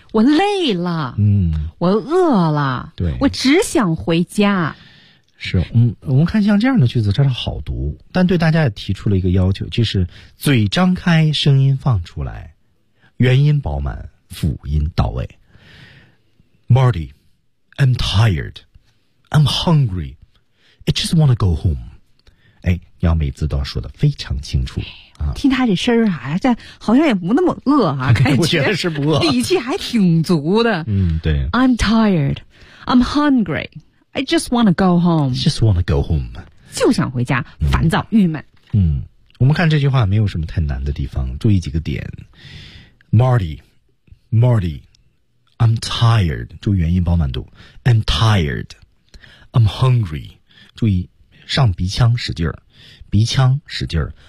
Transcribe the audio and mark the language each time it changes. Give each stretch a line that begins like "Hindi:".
Chinese: 我累了，我饿了，对，我只想回家。是，我们看像这样的句子，真是好读，但对大家也提出了一个要求，就是嘴张开，声音放出来，元音饱满，辅音到位。
English: Marty, I'm tired, I'm hungry, I just want to go home。
Chinese: 哎，要每次都要说的非常清楚啊！听他这声儿啊，这好像也不那么饿啊，感觉我觉得是不饿，底气还挺足的。对。
English: I'm tired, I'm hungry, I just want to go home. Just want to go home.
Chinese: 就想回家，烦躁、郁闷。我们看这句话没有什么太难的地方，注意几个点。
English: Marty, Marty, I'm tired. 注意元音饱满度。 I'm tired, I'm hungry. 注意。
Chinese: 上鼻腔使劲儿，鼻腔使劲儿。